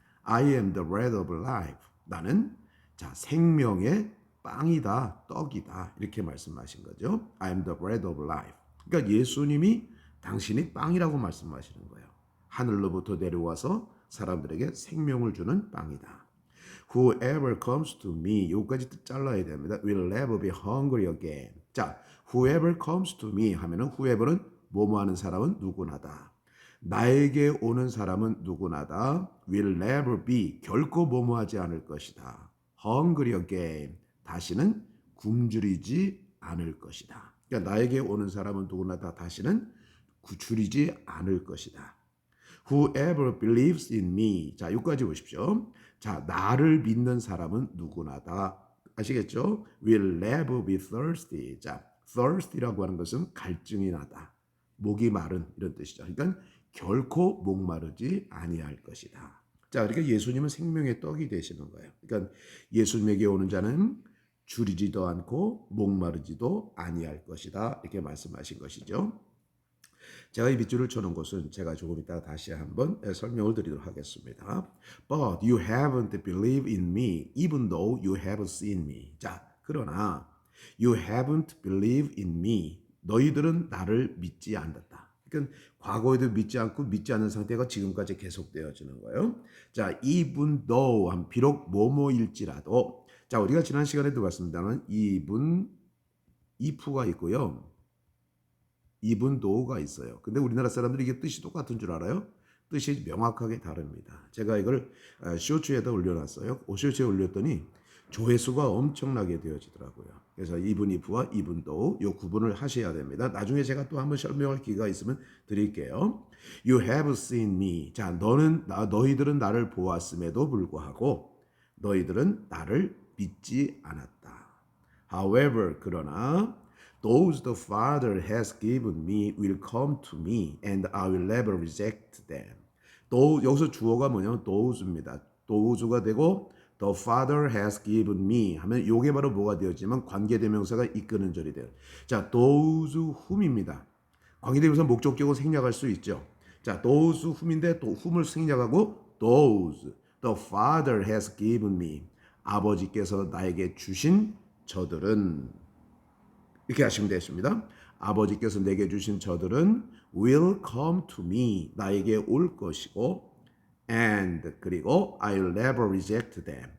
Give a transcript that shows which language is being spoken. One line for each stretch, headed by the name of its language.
English: I am the bread of life.
Korean: 나는 생명의 빵이다, 떡이다. 이렇게 말씀하신 거죠.
English: I am the bread of life.
Korean: 그러니까 예수님이 당신이 빵이라고 말씀하시는 거예요. 하늘로부터 내려와서 사람들에게 생명을 주는 빵이다.
English: Whoever comes to me,
Korean: 여기까지 잘라야 됩니다.
English: Will never be hungry again.
Korean: 자,
English: whoever comes to me
Korean: 하면은 whoever는 뭐뭐 하는 사람은 누구나다. 나에게 오는 사람은 누구나다.
English: Will never be,
Korean: 결코 뭐뭐 하지 않을 것이다.
English: Hungry again,
Korean: 다시는 굶주리지 않을 것이다. 그러니까 나에게 오는 사람은 누구나 다 다시는 줄이지 않을 것이다.
English: Whoever believes in me.
Korean: 자, 여기까지 보십시오. 자, 나를 믿는 사람은 누구나다. 아시겠죠?
English: Will never be thirsty.
Korean: 자, thirsty라고 하는 것은 갈증이 나다. 목이 마른 이런 뜻이죠. 그러니까 결코 목마르지 아니할 것이다. 자, 그러니까 예수님은 생명의 떡이 되시는 거예요. 그러니까 예수님에게 오는 자는 줄이지도 않고 목마르지도 아니할 것이다. 이렇게 말씀하신 것이죠. 제가 이 밑줄을 쳐놓은 것은 제가 조금 이따 다시 한번 설명을 드리도록 하겠습니다.
English: But you haven't believed in me, even though you have seen me.
Korean: 자, 그러나
English: you haven't believed in me.
Korean: 너희들은 나를 믿지 않았다. 그러니까 과거에도 믿지 않고 믿지 않는 상태가 지금까지 계속되어지는 거예요. 자, even though, 비록 뭐뭐일지라도. 자, 우리가 지난 시간에도 봤습니다만 even, if가 있고요. even though가 있어요. 근데 우리나라 사람들이 이게 뜻이 똑같은 줄 알아요? 뜻이 명확하게 다릅니다. 제가 이걸 쇼츠에다 올려놨어요. 쇼츠에 올렸더니 조회수가 엄청나게 되어지더라고요. 그래서 even if와 even though 이 구분을 하셔야 됩니다. 나중에 제가 또 한번 설명할 기회가 있으면 드릴게요.
English: You have seen me.
Korean: 자, 너희들은 나를 보았음에도 불구하고 너희들은 나를 믿지 않았다.
English: However,
Korean: 그러나
English: Those the Father has given me will come to me, and I will never reject them.
Korean: 또 여기서 주어가 뭐냐면 those입니다. those가 되고
English: the Father has given me
Korean: 하면 이게 바로 뭐가 되었지만 관계대명사가 이끄는 절이 돼요. 자, those whom입니다. 관계대명사 목적격으로 생략할 수 있죠. 자, those whom인데 또 whom을 생략하고
English: those the Father has given me.
Korean: 아버지께서 나에게 주신 저들은 이렇게 하시면 되겠습니다. 아버지께서 내게 주신 저들은
English: will come to me.
Korean: 나에게 올 것이고 and 그리고 I'll never reject them.